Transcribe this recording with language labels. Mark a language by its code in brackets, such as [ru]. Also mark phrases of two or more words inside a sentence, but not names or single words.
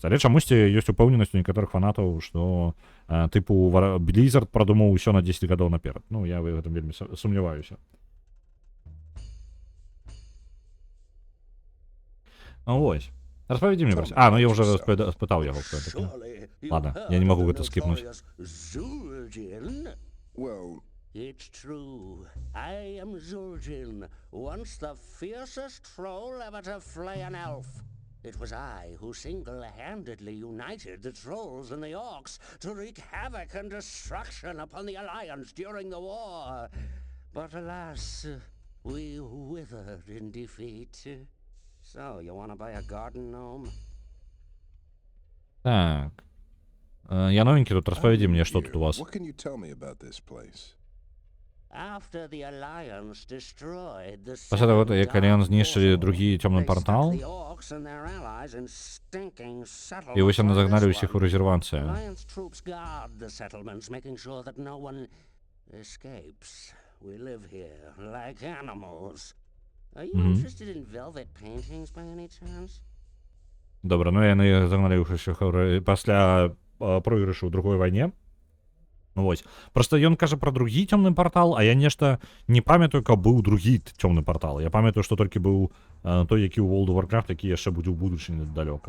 [be] Але чамусьці ёсць упэўненасць у некаторых фанатаў, што тыпу Blizzard прадумаў усё на 10 гадоў наперад. Ну, я в гэтым вельмі сумняваюся. Ось. Распавядзі мне пра... ну я ўжо спытаў яго, хто такі. Ладно, я не магу гэта скіпнуць. [en] Well, it's true. I am Zul'jin, once the fiercest troll ever to flay an elf. It was I who single-handedly united the trolls and the orcs to wreak havoc and destruction upon the Alliance during the war. But alas, we withered in defeat. So, you wanna buy a garden gnome? [be] Так. Я новенький тут, распавядзі мне, што тут у вас. [en] What can you tell me about this place? After the Alliance destroyed the [be] Пасля таго, калі ён знішчылі другі цёмны партал, і вось яны загналі ўсіх у рэзервацыю. [en] Alliance troops guard the settlements, making sure that no one escapes. We live here like animals. Are you interested in velvet paintings by any chance? [be] Добра, ну яны загналі ўсіх пасля пройгрышу ў другой вайне. Вось. Просто ён кажа пра другі цёмны партал, а я нешта не памятаю, каб быў другі цёмны партал. Я памятаю, што толькі быў той, які ў World of Warcraft, які яшчэ будзе ў будучыні далёка.